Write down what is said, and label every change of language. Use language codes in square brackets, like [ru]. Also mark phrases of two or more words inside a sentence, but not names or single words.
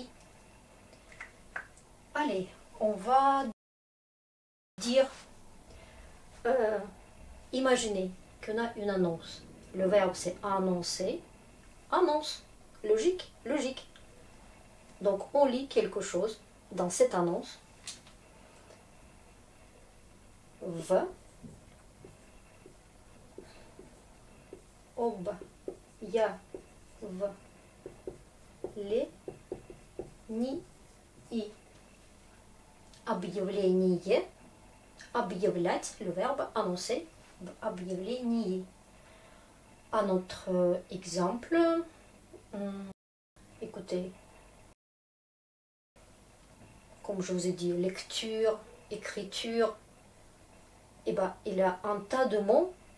[fr] Allez, on va dire, imaginez qu'on a une annonce. Le verbe c'est annoncer, annonce, logique. Donc on lit quelque chose dans cette annonce. [ru] V, объявлении объявление, объявлять, [fr] le verbe annoncer, объявлении. Un autre exemple, écoutez, comme je vous ai dit, lecture, écriture, et ben il y a un tas de mots.